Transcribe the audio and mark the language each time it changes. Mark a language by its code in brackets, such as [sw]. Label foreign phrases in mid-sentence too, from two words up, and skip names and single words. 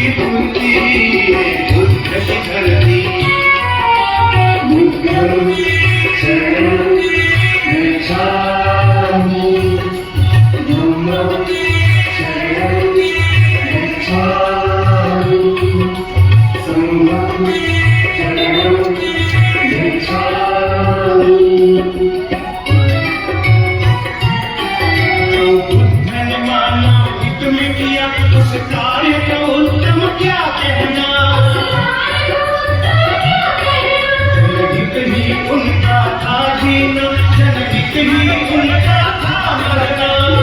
[hi] मूर्ति ये बुद्ध की धरती। [pi] बुद्धं शरणं गच्छामि, धम्मं शरणं गच्छामि, संघं शरणं गच्छामि। [hi] जो बुद्ध ने मानवहित में किया उस कार्य को उत्तम क्या कहना। जनहित ही उनका था जीना, जनहित ही उनका था मरना।